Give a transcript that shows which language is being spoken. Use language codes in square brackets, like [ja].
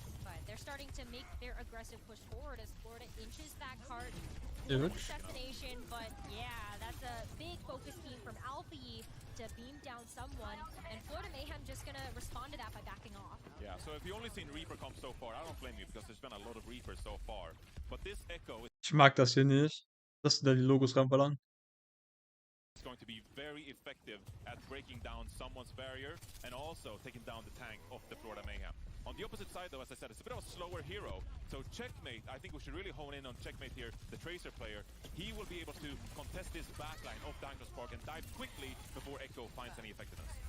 [en] But they're starting to make their aggressive push forward as Florida inches that cart. Destination, but yeah, that's a big focus scheme from Alpha Yi to beam down someone, and Florida Mayhem just gonna respond to that by backing off. Yeah, so if you only seen Reaper come so far, I don't blame you because there's been a lot of Reapers so far. But this Echo is [de] Ich mag das hier nicht, dass du da die Logos reinballern. [en] going to be very effective at breaking down someone's barrier and also taking down the tank of the Florida Mayhem. On the opposite side, though, as I said, it's a bit of a slower hero. So Checkmate, I think we should really hone in on Checkmate here, the Tracer player. He will be able to contest this backline of the Hangzhou Spark and dive quickly before Echo finds any effectiveness.